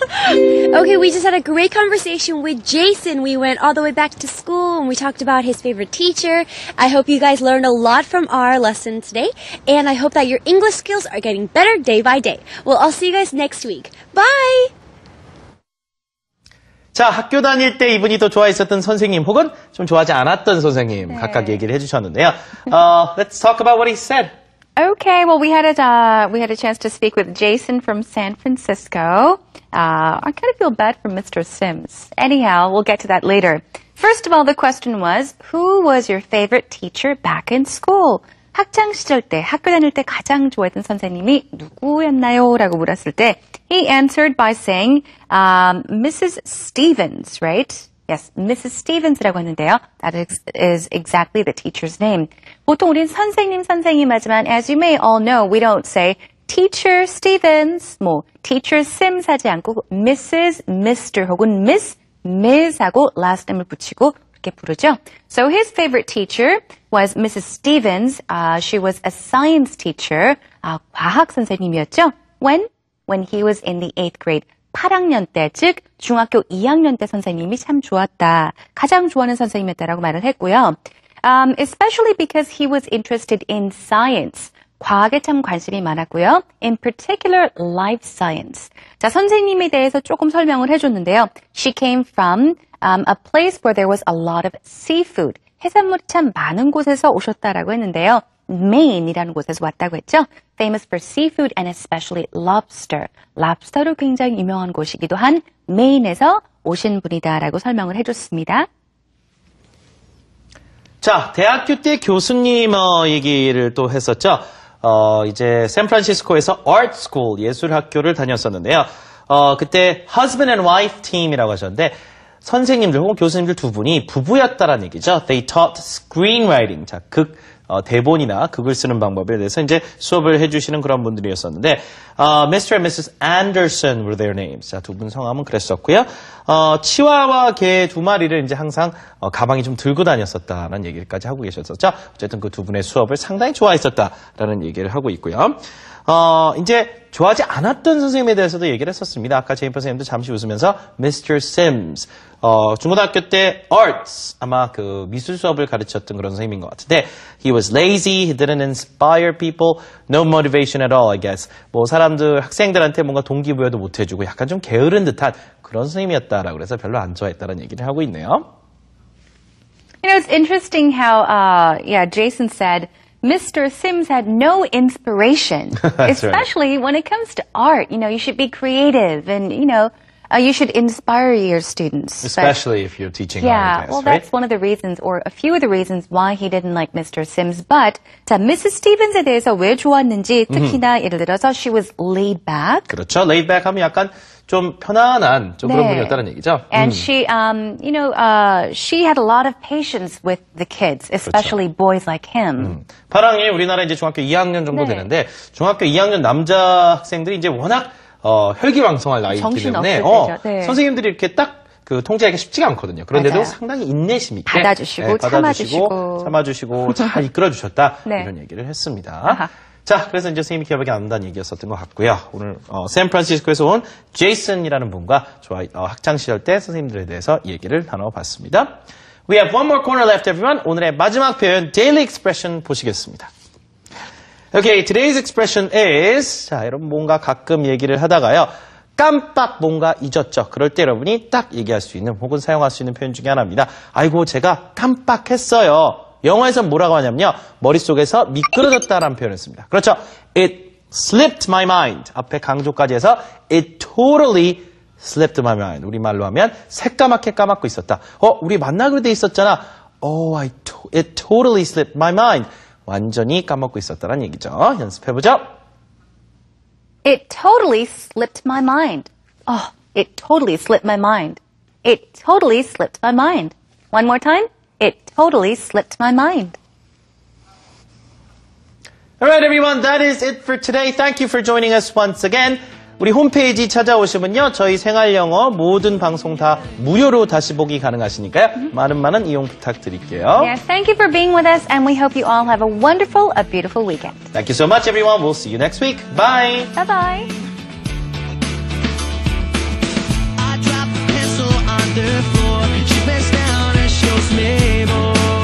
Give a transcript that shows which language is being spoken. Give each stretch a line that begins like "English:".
English: Okay, we just had a great conversation with Jason. We went all the way back to school and we talked about his favorite teacher. I hope you guys learned a lot from our lesson today, and I hope that your English skills are getting better day by day. Well, I'll see you guys next week. Bye!
Korean: 자, 학교 다닐 때 이분이 더 좋아했었던 선생님 혹은 좀 좋아하지 않았던 선생님 각각 얘기를 해주셨는데요.
English: Let's talk about what he said. Okay, well, we had a chance to speak with Jason from San Francisco. I kind of feel bad for Mr. Sims. Anyhow, we'll get to that later. First of all, the question was, who was your favorite teacher back in school?
Korean: 학창 시절 때, 학교 다닐 때 가장 좋아했던 선생님이 누구였나요? 라고 물었을 때,
English: he answered by saying, Mrs. Stevens, right? Yes, Mrs.
Korean: Stevens라고 했는데요.
English: That is exactly the teacher's name.
Korean: 보통 우린 선생님 하지만
English: as you may all know, we don't say
Korean: Teacher Stevens, Teacher Sims 하지 않고
English: Mrs., Mr.
Korean: 혹은 Miss, Ms. 하고
English: last name을
Korean: 붙이고 그렇게 부르죠.
English: So his favorite teacher was Mrs. Stevens. She was a science teacher.
Korean: 과학 선생님이었죠.
English: When he was in the 8th grade.
Korean: 8학년 때, 즉 중학교 2학년 때 선생님이 참 좋았다. 가장 좋아하는 선생님이었다라고 말을 했고요.
English: Especially because he was interested in science.
Korean: 과학에 참 관심이 많았고요.
English: In particular, life science.
Korean: 자, 선생님에 대해서 조금 설명을 해줬는데요.
English: She came from a place where there was a lot of seafood.
Korean: 해산물이 참 많은 곳에서 오셨다라고 했는데요. Maine이라는 곳에서 왔다고 했죠.
English: Famous for seafood and especially lobster.
Korean: 랍스터로 굉장히 유명한 곳이기도 한 Maine에서 오신 분이다라고 설명을 해줬습니다. 자, 대학교 때 교수님 얘기를 또 했었죠. 이제 샌프란시스코에서 Art School 예술학교를 다녔었는데요. 그때
English: husband and wife team이라고
Korean: 하셨는데 선생님들 혹은 교수님들 두 분이 부부였다라는 얘기죠.
English: They taught screenwriting.
Korean: 자, 대본이나 극을 쓰는 방법에 대해서 이제 수업을 해주시는 그런 분들이었었는데, Mr. and Mrs.
English: Anderson were their names.
Korean: 자, 두 분 성함은 그랬었고요. 치와와 개 두 마리를 이제 항상 가방에 좀 들고 다녔었다라는 얘기까지 하고 계셨었죠. 어쨌든 그 두 분의 수업을 상당히 좋아했었다라는 얘기를 하고 있고요. 이제 좋아하지 않았던 선생님에 대해서도 얘기를 했었습니다. 아까 제임퍼 선생님도 잠시 웃으면서 Mr.
English: Sims.
Korean: 중고등학교 때 arts 아마 그 미술 수업을 가르쳤던 그런 선생님인 것 같은데
English: he was lazy, he didn't inspire people, no motivation at all, I guess.
Korean: 사람들 학생들한테 뭔가 동기부여도 못 해주고 약간 좀 게으른 듯한 그런 선생님이었다라고 그래서 별로 안 좋아했다는 얘기를 하고 있네요.
English: You know, it's interesting how Jason said Mr. Sims had no inspiration, especially when it comes to art. You know, you should be creative and, you should inspire your students. Especially if you're teaching art, I guess, well, right? that's one of the reasons, or a few of the reasons why he didn't like Mr. Sims. But, Mrs.
Korean: Stevens에 대해서 왜 좋았는지, 특히나 예를 들어서,
English: she was laid back.
Korean: 그렇죠. laid back 하면 약간 좀 편안한 좀 그런 분이었다는 얘기죠.
English: And she, she had a lot of patience with the kids, especially boys like him.
Korean: 8학년이 우리나라 이제 중학교 2학년 정도 되는데 중학교 2학년 남자 학생들이 이제 워낙 혈기왕성할 나이이기 때문에 선생님들이 이렇게 딱 그 통제하기가 쉽지가 않거든요. 그런데도 맞아요. 상당히 인내심 있게 받아주시고, 참아주시고 잘 이끌어주셨다. 네. 이런 얘기를 했습니다. 아하. 자, 그래서 이제 선생님이 기억이 안 난다는 얘기였었던 것 같고요. 오늘 샌프란시스코에서 온 제이슨이라는 분과 학창시절 때 선생님들에 대해서 얘기를 나눠봤습니다.
English: We have one more corner left, everyone.
Korean: 오늘의 마지막 표현,
English: daily expression
Korean: 보시겠습니다.
English: Okay, today's expression is,
Korean: 자, 여러분 뭔가 가끔 얘기를 하다가요. 깜빡 뭔가 잊었죠. 그럴 때 여러분이 딱 얘기할 수 있는 혹은 사용할 수 있는 표현 중에 하나입니다. 아이고, 제가 깜빡했어요. 영어에서는 뭐라고 하냐면요. 머릿속에서 미끄러졌다라는 표현을 씁니다.
English: 그렇죠. It slipped my mind. 앞에 강조까지 해서 it totally slipped my mind.
Korean: 우리말로 하면 새까맣게 까먹고 있었다. 우리 만나기로 돼 있었잖아.
English: It totally slipped my mind.
Korean: 완전히 까먹고 있었다는 얘기죠. 연습해보죠.
English: It totally slipped my mind. It totally slipped my mind. It totally slipped my mind. One more time. It totally slipped my mind. Alright, everyone. That is it for today. Thank you for joining us once again.
Korean: 우리 홈페이지 찾아오시면요. 저희 생활영어 모든 방송 다 무료로 다시 보기 가능하시니까요. 많은 이용 부탁드릴게요.
English: Yes, thank you for being with us, and we hope you all have a wonderful, a beautiful weekend. Thank you so much, everyone. We'll see you next week. Bye. Bye-bye. I drop the pencil on the floor. She bends down and shows me more.